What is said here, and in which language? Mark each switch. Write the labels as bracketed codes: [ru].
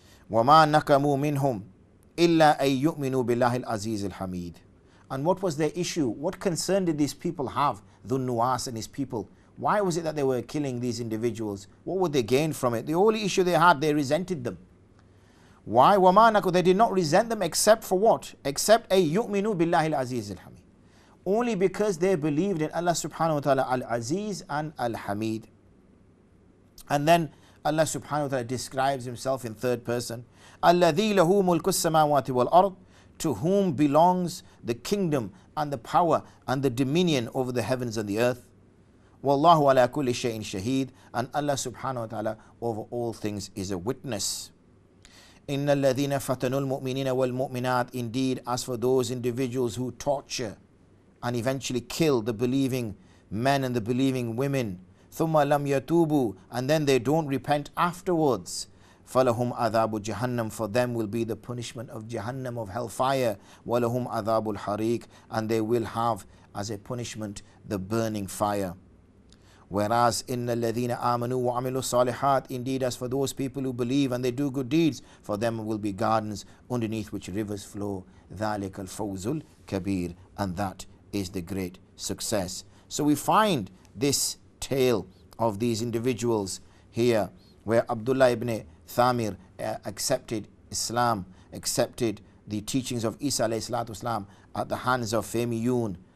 [ar] وَمَا نَكَمُوا مِنْهُمْ إِلَّا أَن يُؤْمِنُوا بِاللَّهِ الْعَزِيزِ الْحَمِيدِ. [en] And what was their issue? What concern did these people have, Dhun Nuwas and his people? Why was it that they were killing these individuals? What would they gain from it? The only issue they had, they resented them. Why? [ar] وَمَا نَكُوا. [en] They did not resent them except for what? Except [ar] أَن يُؤْمِنُوا بِاللَّهِ الْعَزِيزِ الْحَمِيدِ. [en] Only because they believed in Allah subhanahu wa ta'ala al-Aziz and al-Hamid. And then Allah subhanahu wa ta'ala describes himself in third person. [ar] الَّذِي لَهُ مُلْكُ السَّمَاوَاتِ وَالْأَرْضِ. [en] To whom belongs the kingdom and the power and the dominion over the heavens and the earth. [ar] وَاللَّهُ عَلَى كُلِّ شَيْءٍ شَهِيدٌ. [en] And Allah subhanahu wa ta'ala over all things is a witness. [ar] إِنَّ الَّذِينَ فَتَنُوا الْمُؤْمِنِينَ وَالْمُؤْمِنَاتِ. [en] Indeed, as for those individuals who torture and eventually kill the believing men and the believing women, [ar] ثُمَّ لَمْ يَتُوبُوا. [en] And then they don't repent afterwards. [ar] فَلَهُمْ عَذَابُ جَهَنَّمْ. [en] For them will be the punishment of Jahannam, of hellfire. [ar] وَلَهُمْ عَذَابُ الْحَرِيقِ. [en] And they will have as a punishment the burning fire. Whereas [ar] إِنَّ الَّذِينَ آمَنُوا وَعَمِلُوا الصَّالِحَاتِ. [en] Indeed, as for those people who believe and they do good deeds, for them will be gardens underneath which rivers flow. [ar] ذَلِكَ الْفَوْزُ الْكَبِيرُ. [en] And that is the great success. So we find this tale of these individuals here, where Abdullah ibn Thamir accepted Islam, accepted the teachings of Isa alayhi salatu wasalam at the hands of Femiyun.